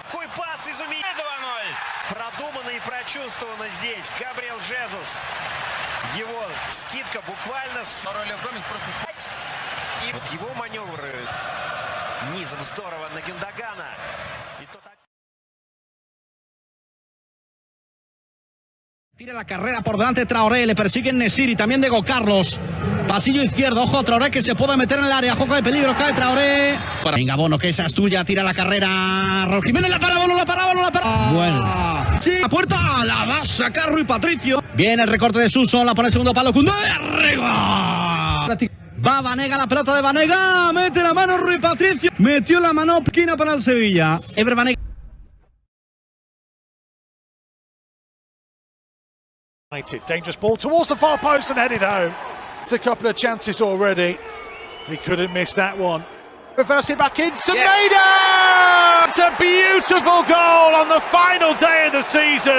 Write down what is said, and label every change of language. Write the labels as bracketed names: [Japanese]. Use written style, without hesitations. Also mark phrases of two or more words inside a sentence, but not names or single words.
[Russian] Какой пас изумительный! 2-0! Продуманно и прочувствовано здесь. Габриэл Жезус. Его скидка буквально с... И вот его маневры низом здорово на Гюндогана. И тот... [Spanish] Tira la carrera por delante Traoré, le persiguen Nesiri, también Diego Carlos. Pasillo izquierdo, ojo a Traoré que se puede meter en el área, juego de peligro, cae Traoré. Venga, Bono, que esa es tuya, tira la carrera. Raul Jimenez, la para, Bono, la para, Bono, la para. Bueno. Sí, la puerta, la va a sacar Rui Patricio. Viene el recorte de Suso, la pone el segundo palo, Koundé, arriba. Va Vanega, la pelota de Vanega, mete la mano Rui Patricio. Metió la mano, esquina para el Sevilla. Ever Vanega. [English] Dangerous ball towards the far post and headed home. It's a couple of chances already. He couldn't miss that one. Reverse it back in. Semedo! It's a beautiful goal on the final day of the season.